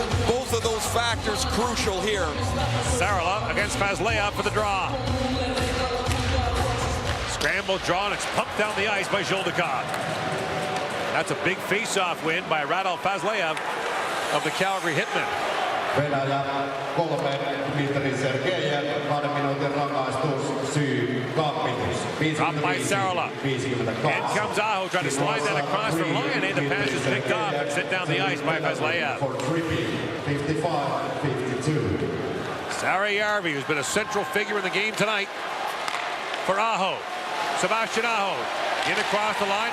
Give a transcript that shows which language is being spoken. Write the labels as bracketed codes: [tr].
[en] Both of those factors crucial here. Sarala against Fazleyev for the draw. Scramble draw, and it's pumped down the ice by Zholdakov. That's a big face-off win by Radol Fazleyev of the Calgary Hitmen. [fi] Venäjä 3, Dmitry Sergeyev, 2 minuutin rangaistus, syy kampitus. [en] Dropped by Sarala. In comes Aho, trying to slide that across from Laine. The pass is picked off and sent down the ice by Fazleyev. 55-52. Sarajärvi, who's been a central figure in the game tonight. For Aho. Sebastian Aho. In across the line.